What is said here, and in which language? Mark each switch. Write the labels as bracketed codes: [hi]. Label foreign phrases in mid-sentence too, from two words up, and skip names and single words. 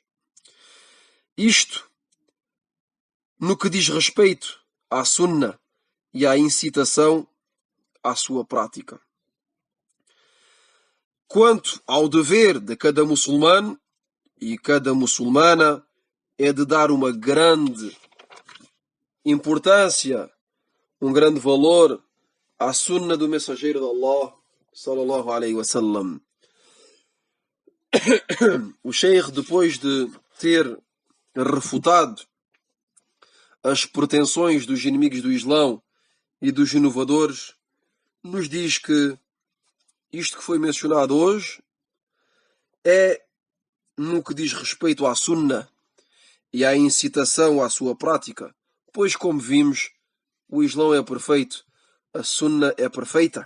[pt] Isto, no que diz respeito à Sunna e à incitação à sua prática. Quanto ao dever de cada muçulmano e cada muçulmana é de dar uma grande importância, um grande valor à sunna do mensageiro de Allah, [ar] صلى الله عليه وسلم. [pt] O Sheikh, depois de ter refutado as pretensões dos inimigos do Islão e dos inovadores, nos diz que isto que foi mencionado hoje é no que diz respeito à sunna e à incitação à sua prática, pois, como vimos, o Islão é perfeito, a sunna é perfeita.